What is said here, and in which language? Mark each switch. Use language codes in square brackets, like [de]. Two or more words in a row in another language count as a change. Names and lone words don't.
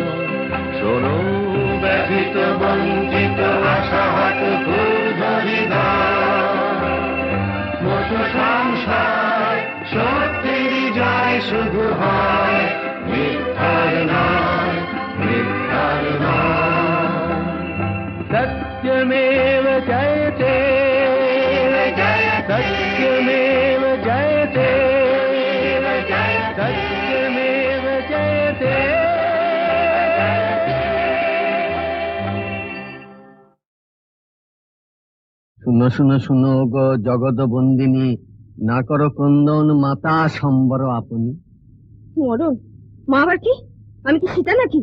[bn] শোনো ব্যথিত বঞ্চিত আশাহত মতো সংসার, সত্যেরই জয় শুধু হয়, মিথ্যার নয়, মিথ্যার নয়। [sa] सत्यमेव जयते सत्यमेव जयते सत्यमेव जयते। [bn] শুনো শুনো শুনো গো জগৎ বন্দিনী, না করো ক্রন্দন মাতা সম্বর আপনি। মরণ মা আবার কি? আমি কি সীতা নাকি?